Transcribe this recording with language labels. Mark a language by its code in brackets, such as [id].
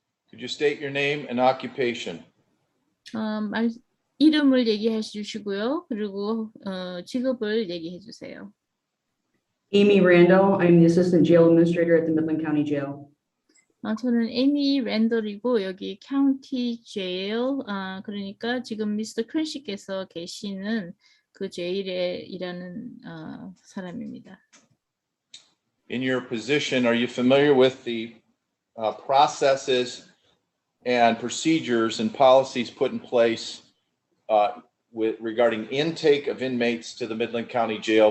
[en] Could you state your name and occupation? [ko] 이름을 얘기해 주시고요. 그리고 직업을 얘기해 주세요. [en] Amy Randall. I'm the Assistant Jail Administrator at the Midland County Jail. [ko] 저는 에미 랜더이고 여기 카운티 제일 그러니까 지금 미스터 크런시께서 계시는 그 제일에 일하는 사람입니다. [en] In your position, are you familiar with the processes and procedures and policies put in place regarding intake of inmates to the Midland County Jail?